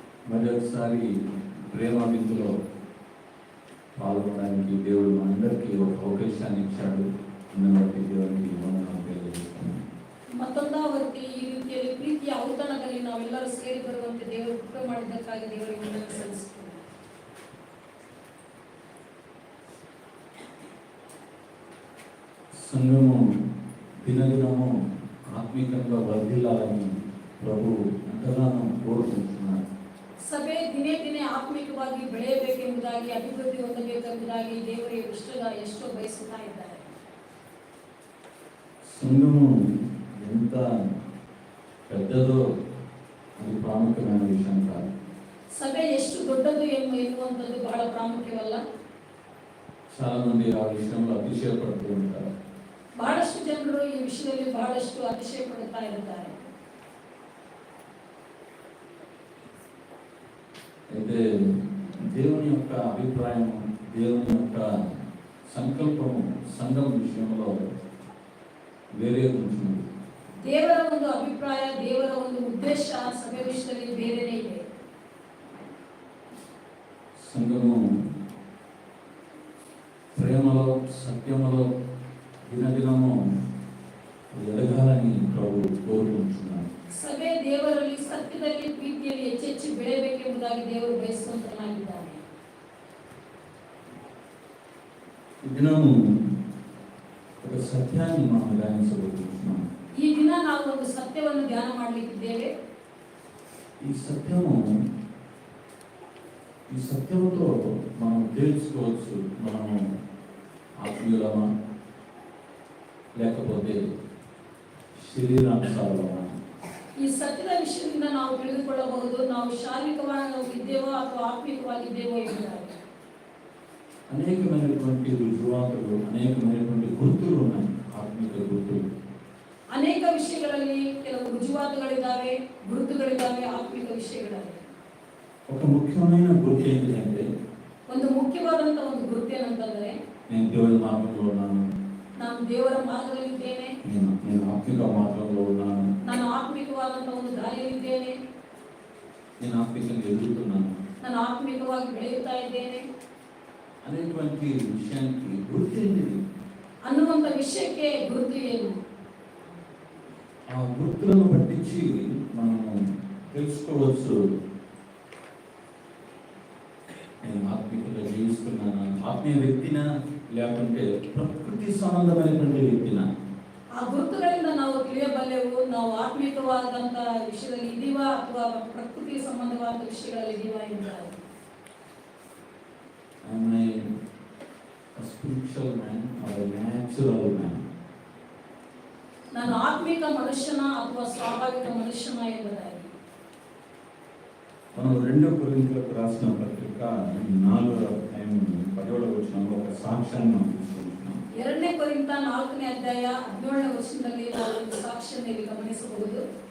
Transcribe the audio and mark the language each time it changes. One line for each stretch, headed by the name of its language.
Telugu: మరి ఒకసారి ప్రేమ విందులో పాల్గొనడానికి దేవుడు మనందరికీ ఒక అవకాశాన్ని ఇచ్చాడు. బట్టి దేవునికి వందనాలు తెలియజేస్తున్నాను.
Kannada: ಮತ್ತೊಂದು ಅವರಿಗೆ ಈ ರೀತಿಯಲ್ಲಿ ಪ್ರೀತಿಯ ಔತಣದಲ್ಲಿ ನಾವೆಲ್ಲರೂ ಸೇರಿ ಬರುವಂತೆ ದೇವರು ಕೃಪೆ ಮಾಡಿದ್ದಕ್ಕಾಗಿ ದೇವರಿಗೆ ವಂದನೆ ಸಲ್ಲಿಸುತ್ತೇವೆ.
Telugu: సంఘము దినదినము ఆత్మీకంగా వర్ధిల్లాలని ప్రభు ఎంతగానో కోరుకుంటున్నారు.
Kannada: ಸಭೆ ದಿನೇ ದಿನೇ ಆತ್ಮಿಕವಾಗಿ ಬೆಳೆಯಬೇಕೆಂಬುದಾಗಿ ಅಭಿವೃದ್ಧಿ ಹೊಂದಬೇಕೆಂಬುದಾಗಿ ದೇವರೇ ಎಷ್ಟೋ ಬಯಸುತ್ತಾ ಇದ್ದಾರೆ.
Telugu: సంఘము ఎంత పెద్దదో అది ప్రాముఖ్యమైన విషయం కాదు.
Kannada: ಸಭೆ ಎಷ್ಟು ದೊಡ್ಡದು ಎನ್ನುವಂಥದ್ದು ಬಹಳ ಪ್ರಾಮುಖ್ಯವಲ್ಲ.
Telugu: చాలా మంది ఆ విషయంలో అతిశయపడుతూ ఉంటారు.
Kannada: ಬಹಳಷ್ಟು ಜನರು ಈ ವಿಷಯದಲ್ಲಿ ಬಹಳಷ್ಟು ಅತಿಶಯ ಪಡುತ್ತಾ ಇರುತ್ತಾರೆ.
Telugu: అయితే దేవుని యొక్క అభిప్రాయం, దేవుని యొక్క సంకల్పము సంఘం విషయంలో వేరే ఉంటుంది.
Kannada: ದೇವರ ಒಂದು ಅಭಿಪ್ರಾಯ, ದೇವರ ಒಂದು ಉದ್ದೇಶ ಸಭೆ ವಿಷಯದಲ್ಲಿ ಬೇರೆನೇ ಇದೆ.
Telugu: సంఘము ప్రేమలో సత్యములో దినదినము ఎదగాలని ప్రభు కోరుకుంటున్నాను.
Kannada: ಸಭೆ ದೇವರಲ್ಲಿ ಸತ್ಯದಲ್ಲಿ ಪ್ರೀತಿಯಲ್ಲಿ ಹೆಚ್ಚೆಚ್ಚು ಬೆಳೆಯಬೇಕೆಂಬುದಾಗಿ ದೇವರು ಬಯಸುವಂತನಾಗಿದ್ದಾನೆ.
Telugu: ఈ దినము ఒక సత్యాన్ని మనం ధ్యానించబోతున్నాం.
Kannada: ಈ ದಿನ ನಾವು ಒಂದು ಸತ್ಯವನ್ನು ಧ್ಯಾನ ಮಾಡಲಿಕ್ಕಿದ್ದೇವೆ.
Telugu: ఈ సత్యముతో మనం తెలుసుకోవచ్చు మనము ఆత్మీయులమా లేకపోతే శరీరానుసారమా.
Kannada: ಈ ಸತ್ಯದ ವಿಷಯದಿಂದ ನಾವು ತಿಳಿದುಕೊಳ್ಳಬಹುದು ನಾವು ಶಾರೀರಿಕವಾಗಿದ್ದೇವೋ ಅಥವಾ ಆತ್ಮಿಕವಾಗಿದ್ದೇವೋ ಎಂಬುದಾಗಿ.
Telugu: అనేకమైనటువంటి రుజువాతులు, అనేకమైనటువంటి గుర్తులు ఉన్నాయి. ఆత్మిక గుర్తులు
Kannada: ಅನೇಕ ವಿಷಯಗಳಲ್ಲಿ ಕೆಲವು ರುಜುವಾತುಗಳಿದ್ದಾವೆ, ಗುರುತುಗಳಿದ್ದಾವೆ ಆತ್ಮಿಕ ವಿಷಯಗಳಲ್ಲಿ.
Telugu: ఒక ముఖ్యమైన గుర్తు ఏంటంటే
Kannada: ಒಂದು ಮುಖ್ಯವಾದಂತ ಒಂದು ಗುರುತು ಏನಂತಂದ್ರೆ
Telugu: నేను దేవుని మార్గంలో ఉన్నాను,
Kannada: ನಾನು ದೇವರ ಮಾರ್ಗದಲ್ಲಿದ್ದೇನೆ,
Telugu: నేను ఆత్మిక మార్గంలో ఉన్నాను,
Kannada: ನಾನು ಆತ್ಮಿಕವಾದಂತ ಒಂದು ದಾರಿಯಲ್ಲಿದ್ದೇನೆ,
Telugu: నేను ఆత్మికంగా ఎదుగుతున్నాను,
Kannada: ನಾನು ಆತ್ಮಿಕವಾಗಿ ಬೆಳೆಯುತ್ತಾ ಇದ್ದೇನೆ
Telugu: అనేటువంటి విషయానికి గుర్తు ఏంటిది?
Kannada: ಅನ್ನುವಂತ ವಿಷಯಕ್ಕೆ ಗುರುತು ಏನು?
Telugu: ఆ గుర్తులను పట్టించి మనము తెలుసుకోవచ్చు నేను ఆత్మికంగా జీవిస్తున్నాను, ఆత్మీయ వ్యక్తినా లేకుంటే ప్రకృతి సంబంధమైనటువంటి వ్యక్తినా.
Kannada: ಆ ಗುರುತುಗಳಿಂದ ನಾವು ತಿಳಿಯಬಲ್ಲೆವು ನಾವು ಆತ್ಮಿಕವಾದಂತ ವಿಷಯದಲ್ಲಿ ಇದೀವಾ ಅಥವಾ ಪ್ರಕೃತಿ ಸಂಬಂಧವಾದ ವಿಷಯಗಳಲ್ಲಿ ಇದೀವಾ ಎಂಬುದಾಗಿ.
English: Am I a spiritual man or a natural man?
Kannada: ನಾನು ಆತ್ಮಿಕ ಮನುಷ್ಯನ ಅಥವಾ ಸ್ವಾಭಾವಿಕ ಮನುಷ್ಯನ ಎಂಬುದಾಗಿ.
Telugu: మనం 2 కొరింథీయులకు రాసిన పత్రిక 4వ అధ్యాయం 10వ వచనంలో ఒక సాక్ష్యాన్ని మనం తీసుకుంటున్నాం.
Kannada: 2 కొరింథ 4ನೇ ಅಧ್ಯಾಯ 17ನೇ ವಚನದಲ್ಲಿ ನಾವು ಒಂದು ಸಾಕ್ಷ್ಯವನ್ನು ಇಲ್ಲಿ ಗಮನಿಸಬಹುದು.